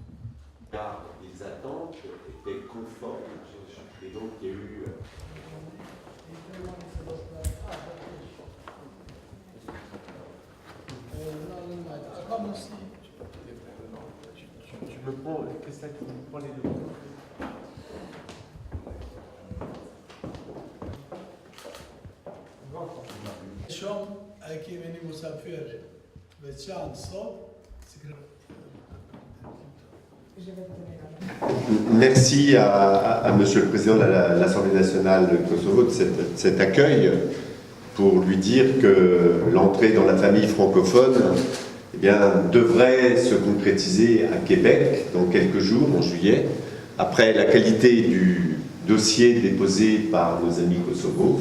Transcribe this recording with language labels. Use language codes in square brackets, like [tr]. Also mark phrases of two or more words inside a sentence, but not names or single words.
[fr] Car les attentes étaient conformes et donc il y a eu. Tu me prends, qu'est-ce que tu me prends les deux? [sq] Shumë e kemi një musafir veçantë sot. [fr] Je vais vous donner la main. Merci à Monsieur le Président de l'Assemblée nationale de Kosovo de cet accueil pour lui dire que l'entrée dans la famille francophone eh bien, devrait se concrétiser à Québec dans quelques jours, en juillet, après la qualité du dossier déposé par nos amis Kosovo.